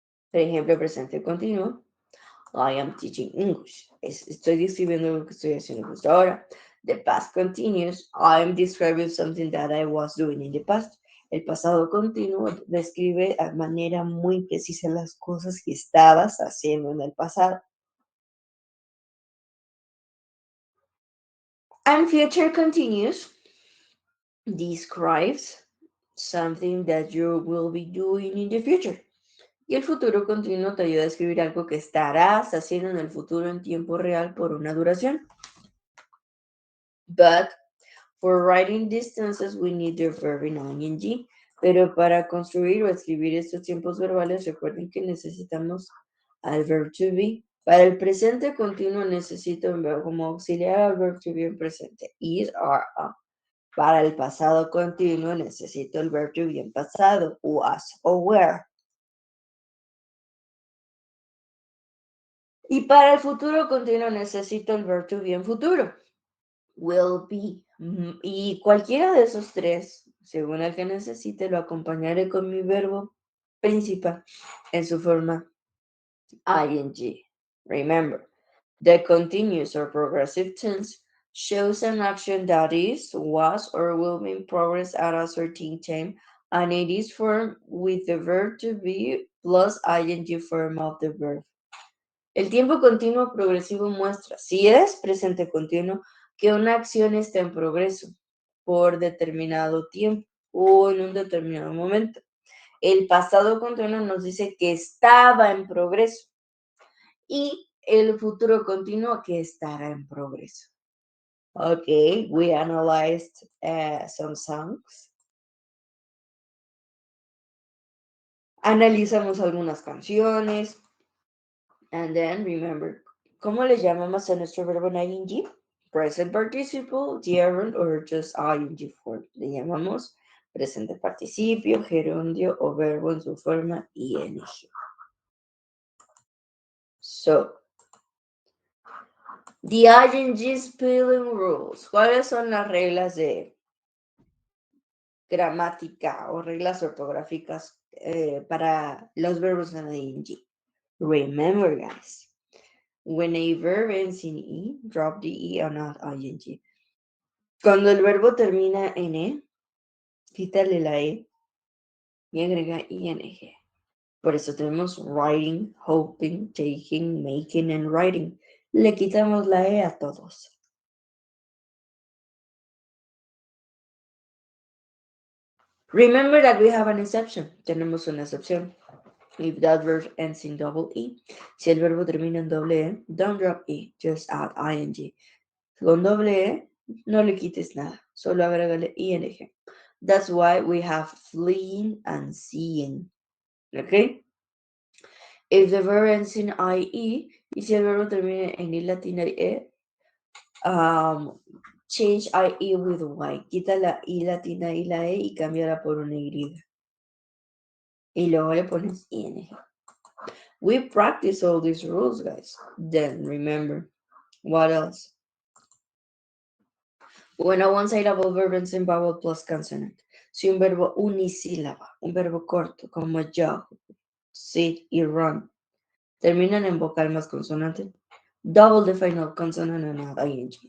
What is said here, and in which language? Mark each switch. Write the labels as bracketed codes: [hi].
[es] Por ejemplo, presente continuo. [en] I am teaching English. [es] Estoy describiendo lo que estoy haciendo justo ahora. [en] The past continuous. I am describing something that I was doing in the past. [es] El pasado continuo describe de manera muy precisa las cosas que estabas haciendo en el pasado. [en] And future continuous describes something that you will be doing in the future. [es] Y el futuro continuo te ayuda a escribir algo que estarás haciendo en el futuro en tiempo real por una duración. [en] But for writing distances, we need the verb in ing. [es] Pero para construir o escribir estos tiempos verbales, recuerden que necesitamos al verb to be. Para el presente continuo necesito un verbo como auxiliar al verb to be en presente. Is, are, are. Para el pasado continuo necesito el verb to be en pasado. Was o were. Y para el futuro continuo necesito el verbo to be en futuro. Will be. Y cualquiera de esos tres, según el que necesite, lo acompañaré con mi verbo principal en su forma ing. [en] Remember, the continuous or progressive tense shows an action that is, was, or will be in progress at a certain time, and it is formed with the verb to be plus ing form of the verb. [es] El tiempo continuo progresivo muestra, si es presente continuo, que una acción está en progreso por determinado tiempo o en un determinado momento. El pasado continuo nos dice que estaba en progreso y el futuro continuo que estará en progreso. [en] Okay, we analyzed some songs. [es] Analizamos algunas canciones. [en] And then remember, [es] ¿cómo le llamamos a nuestro verbo en ing? [en] Present participle, gerund, or just ing form. [es] Le llamamos presente participio, gerundio o verbo en su forma ing. [en] So, the ing spelling rules. [es] ¿Cuáles son las reglas de gramática o reglas ortográficas para los verbos en ing? [en] Remember, guys. When a verb ends in E, drop the E or not ing. [es] Cuando el verbo termina en E, quítale la E y agrega ing. Por eso tenemos [en] writing, hoping, taking, making, and writing. [es] Le quitamos la E a todos. [en] Remember that we have an exception. [es] Tenemos una excepción. [en] If that verb ends in double E, [es] si el verbo termina en doble E, [en] don't drop E, just add ing. [es] Con doble E, no le quites nada, solo agrégale ing. [en] That's why we have fleeing and seeing. Okay? If the verb ends in IE, [es] y si el verbo termina en I latina y E, [en] change IE with Y. [es] Quita la I latina y la E y cámbiala por una Y. Y luego le pones ing. [en] We practice all these rules, guys. Then remember, what else? When a one-syllable verb ends in vowel plus consonant. [es] Si un verbo unisílaba, un verbo corto como jog, sit y run, terminan en vocal más consonante, [en] double the final consonant and add ing.